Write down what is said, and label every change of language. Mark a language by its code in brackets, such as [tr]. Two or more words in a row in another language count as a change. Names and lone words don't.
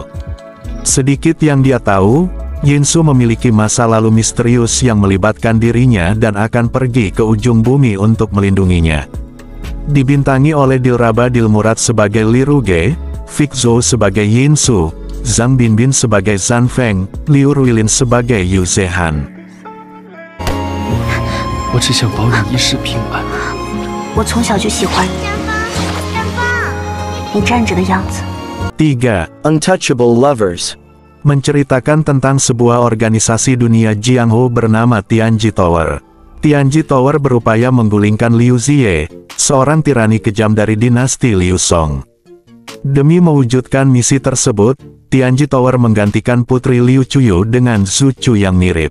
[id] Sedikit yang dia tahu, Yinsu memiliki masa lalu misterius yang melibatkan dirinya dan akan pergi ke ujung bumi untuk melindunginya. Dibintangi oleh Dilraba Dilmurad sebagai Li Ruge, Vic Zhou sebagai Yinsu, Zhang Binbin sebagai Zhan Feng, Liu Ruilin sebagai Yu Zehan. [zh] 我只想保你一世平安。我从小就喜欢你，你站着的样子。 [id] 3. Untouchable Lovers. Menceritakan tentang sebuah organisasi dunia Jianghu bernama Tianji Tower. Tianji Tower berupaya menggulingkan Liu Ziye, seorang tirani kejam dari dinasti Liu Song. Demi mewujudkan misi tersebut, Tianji Tower menggantikan putri Liu Chuyu dengan Zhu Chu yang mirip.